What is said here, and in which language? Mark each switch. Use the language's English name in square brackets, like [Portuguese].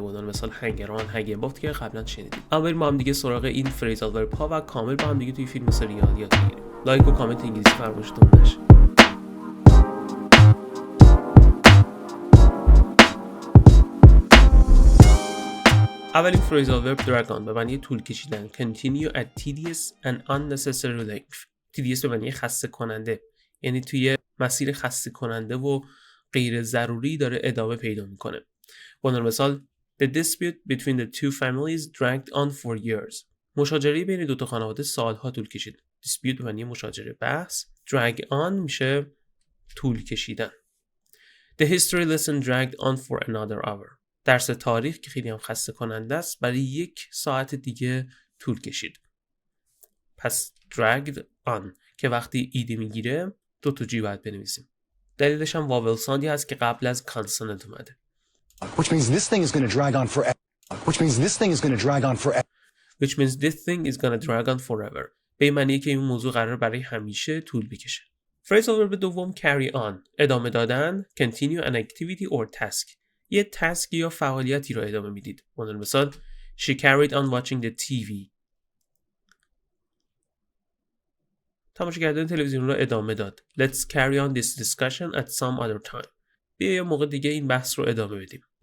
[Persian] بودن مثال hang around، hang about که قبلا شنیدیم. اما بریم با هم دیگه سراغ این فریزال ورب ها و کامل با هم دیگه توی فیلم سریال یاد بگیریم. لایک و کامنت انگلیسی فرمایشتون نشه. اولین فریزال ورب drag on به معنی طول کشیدن. [English] continue at tedious and unnecessary length. [Persian] tedious به معنی خسته کننده، یعنی توی مسیر خسته کننده و غیر ضروری داره ادامه پیدا میکنه. به عنوان مثال [English] The dispute between the two families dragged on for years. [Persian] مشاجره بین دو تا خانواده سالها طول کشید. dispute به معنی مشاجره، بحث. drag on میشه طول کشیدن. [English] The history lesson dragged on for another hour. [Persian] درس تاریخ که خیلی هم خسته کننده است برای 1 ساعت دیگه طول کشید. پس dragged on که وقتی ایدی میگیره 2 تا جی باید بنویسیم. دلیلش هم واول ساندی هست که قبل از کانسوننت اومده. [English] Which means this thing is going to drag on forever. Which means this thing is going to drag on forever. Which means this thing is going to drag on forever. [Persian] به این معنیه که این موضوع قرار برای همیشه طول بکشه. Phrasal verb دوم carry on، ادامه دادن. [English] continue an activity or task. [Persian] یه تاسک یا فعالیتی رو ادامه میدید. [English] مثال She carried on watching the TV. [Persian] تماشا کردن تلویزیون رو ادامه داد. [English] Let's carry on this discussion at some other time. [Persian] بیا یه موقع دیگه این بحث رو ادامه بدیم.